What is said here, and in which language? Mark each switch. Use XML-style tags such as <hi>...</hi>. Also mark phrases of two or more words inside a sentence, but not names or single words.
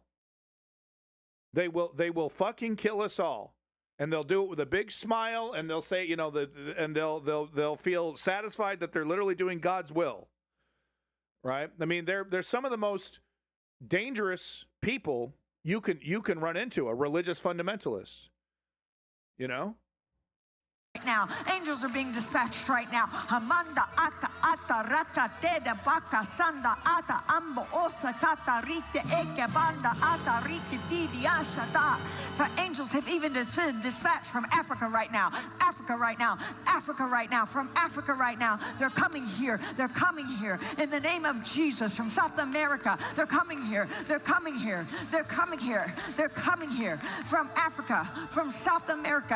<en>They will fucking kill us all, and they'll do it with a big smile, and they'll say, and they'll feel satisfied that they're literally doing God's will, right? I mean, they're some of the most dangerous people you can run into, a religious fundamentalist, Right now, angels are being dispatched right now. Hamanda aka ata raka teda baka sanda ata ambo osa kata rite eke banda ata rite didi ashata. For angels have even been dispatched from Africa right now. Africa right now. Africa right now. From Africa right now. They're coming here. They're coming here. In the name of Jesus. From South America. They're coming here. They're coming here. They're coming here. They're coming here. From Africa. From South America.</en>